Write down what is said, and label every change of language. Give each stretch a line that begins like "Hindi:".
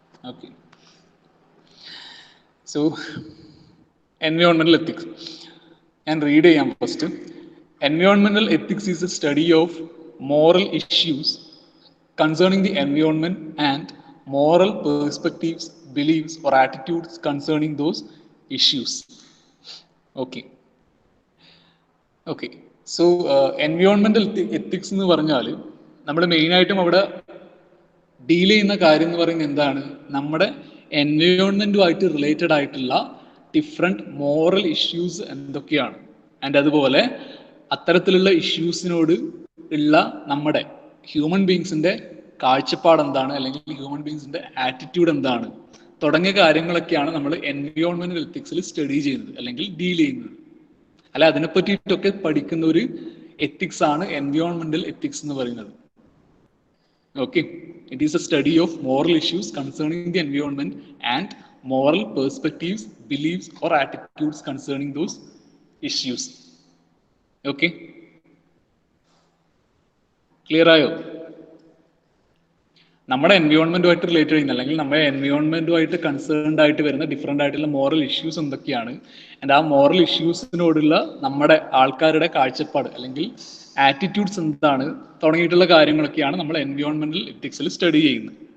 Malayalam: Okay, so എൻവയോൺമെന്റൽ ethics ഞാൻ read ചെയ്യാം first.
English: എൻവയോൺമെന്റൽ ethics is A study of moral issues concerning the environment and moral perspectives, beliefs or attitudes concerning those issues. Okay.
Malayalam: So എൻവയോൺമെന്റൽ ethics എന്ന് പറഞ്ഞാൽ നമ്മൾ മെയിനായിട്ടും അവിടെ deal ചെയ്യുന്ന കാര്യം എന്ന് പറയുന്നത് എന്താണ്, നമ്മുടെ എൻവയോൺമെന്റുമായിട്ട് റിലേറ്റഡ് ആയിട്ടുള്ള ഡിഫറെൻറ്റ് മോറൽ ഇഷ്യൂസ് എന്തൊക്കെയാണ്, ആൻഡ് അതുപോലെ അത്തരത്തിലുള്ള ഇഷ്യൂസിനോട് ഉള്ള നമ്മുടെ ഹ്യൂമൻ ബീങ്സിന്റെ കാഴ്ചപ്പാട് എന്താണ്, അല്ലെങ്കിൽ ഹ്യൂമൻ ബീങ്സിന്റെ ആറ്റിറ്റ്യൂഡ് എന്താണ് തുടങ്ങിയ കാര്യങ്ങളൊക്കെയാണ് നമ്മൾ എൻവയോൺമെന്റൽ എത്തിക്സിൽ സ്റ്റഡി ചെയ്യുന്നത് അല്ലെങ്കിൽ ഡീൽ ചെയ്യുന്നത്. അല്ല, അതിനെ പറ്റിയിട്ടൊക്കെ പഠിക്കുന്ന ഒരു എത്തിക്സ് ആണ് എൻവയോൺമെന്റൽ എത്തിക്സ് എന്ന് പറയുന്നത്.
English: Okay, it is a study of moral issues concerning the environment and moral perspectives, beliefs or attitudes concerning those issues.
Malayalam: Okay, clear ആയോ? നമ്മുടെ എൻവയോൺമെന്റുമായിട്ട് റിലേറ്റ് ചെയ്യുന്ന അല്ലെങ്കിൽ നമ്മുടെ എൻവയോൺമെന്റുമായിട്ട് കൺസേൺഡ് ആയിട്ട് വരുന്ന ഡിഫറെൻ്റ് ആയിട്ടുള്ള മോറൽ ഇഷ്യൂസ് എന്തൊക്കെയാണ്, ആൻഡ് ആ മോറൽ ഇഷ്യൂസിനോടുള്ള നമ്മുടെ ആൾക്കാരുടെ കാഴ്ചപ്പാട് അല്ലെങ്കിൽ ആറ്റിറ്റ്യൂഡ്സ് എന്താണ് തുടങ്ങിയിട്ടുള്ള കാര്യങ്ങളൊക്കെയാണ് നമ്മൾ എൻവയോൺമെന്റൽ എത്തിക്സിൽ സ്റ്റഡി ചെയ്യുന്നത്.